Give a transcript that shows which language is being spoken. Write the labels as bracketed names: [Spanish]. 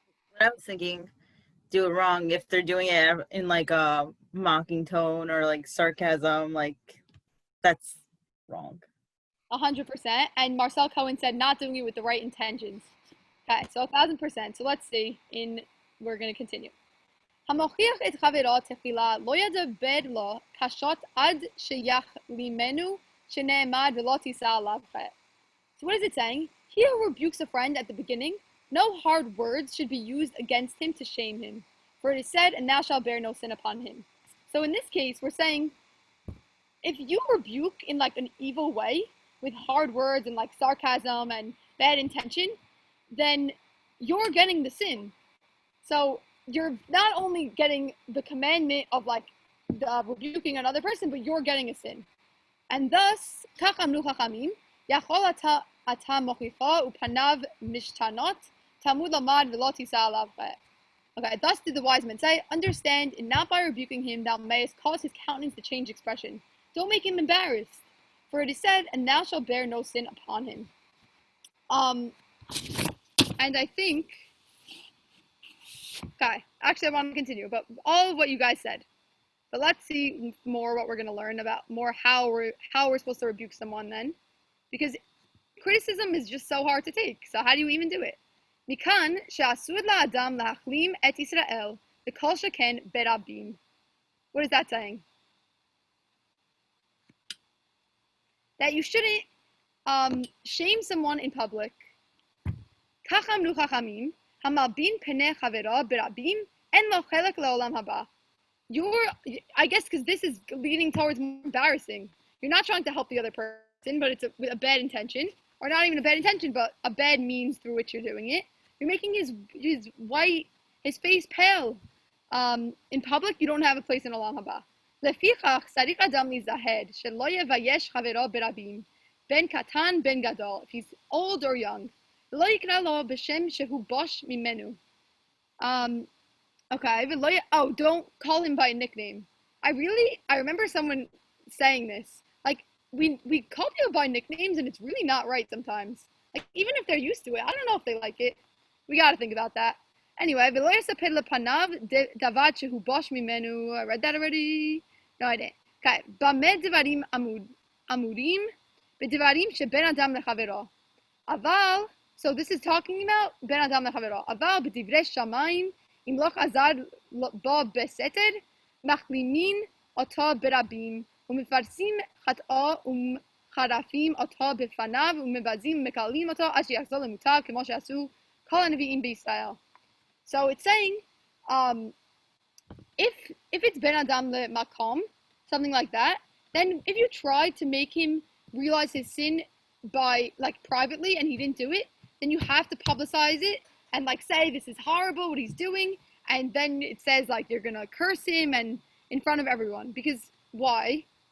[English] What I was thinking, do it wrong if they're doing it in like a mocking tone or like sarcasm, like that's wrong. 100%. And Marcel Cohen said not doing it with the right intentions. Okay, so 1,000%. So let's see. We're gonna continue. [Hebrew] המוכיח את חברו תחילה לא ידבר לו קשות עד שיחלימנו שנאמר ולא תישא עליו חטא. [English] So what is it saying? He who rebukes a friend at the beginning, no hard words should be used against him to shame him. For it is said, and thou shalt bear no sin upon him. So in this case, we're saying, if you rebuke in like an evil way, with hard words and like sarcasm and bad intention, then you're getting the sin. So you're not only getting the commandment of like rebuking another person, but you're getting a sin. And thus, [Hebrew] כך אמרו חכמים, יכול אתה מוכיחו ופניו משתנות, תלמוד למד ולא תישא עליו חטא. [English] Okay, thus did the wise men say, understand, and not by rebuking him thou mayest cause his countenance to change expression. Don't make him embarrassed. For it is said, and thou shalt bear no sin upon him. And I think, okay, actually I want to continue, but all of what you guys said. But let's see more what we're going to learn about more how we're supposed to rebuke someone then. Because criticism is just so hard to take. So how do you even do it? [Hebrew] מכאן שאסור לאדם להחלים את ישראל וכל שכן ברבים. [English] What is that saying? That you shouldn't shame someone in public. [Hebrew] כך אמרו חכמים, המלבין פני חברו ברבים, אין לו חלק לעולם הבא. [English] I guess because this is leading towards more embarrassing. You're not trying to help the other person, but it's with a bad intention. Or not even a bad intention, but a bad means through which you're doing it. You're making his face pale. In public, you don't have a place in Olam Haba. [Hebrew] לפיכך צריך אדם להיזהר שלא יבייש חברו ברבים, בין קטן בין גדול, [English] if he's old or young. [Hebrew] ולא יקרא לו בשם שהוא בוש ממנו. [English] Okay, don't call him by a nickname. I remember someone saying this. Like, we call people by nicknames, and it's really not right sometimes. Like, even if they're used to it, I don't know if they like it. We gotta think about that. Anyway, [Hebrew] ולא יספר לפניו דבר שהוא בוש ממנו. [English] I read that already? No, I didn't. Okay, [Hebrew] במה דברים אמורים? בדברים שבין אדם לחברו. אבל, [English] so this is talking about [Hebrew] בין אדם לחברו. אבל בדברי שמיים, אם לא חזר בו בסתר, מחלימין אותו ברבים, ומפרסים חטאו ומחרפים אותו בפניו, ומבזים ומקללים אותו, עד שיחזור למוטב, כמו שעשו כל הנביאים בישראל. [English] So it's saying, if it's ben adam le makom, something like that, then if you try to make him realize his sin by like privately and he didn't do it, then you have to publicize it and like say this is horrible what he's doing, and then it says like you're gonna curse him and in front of everyone, because why?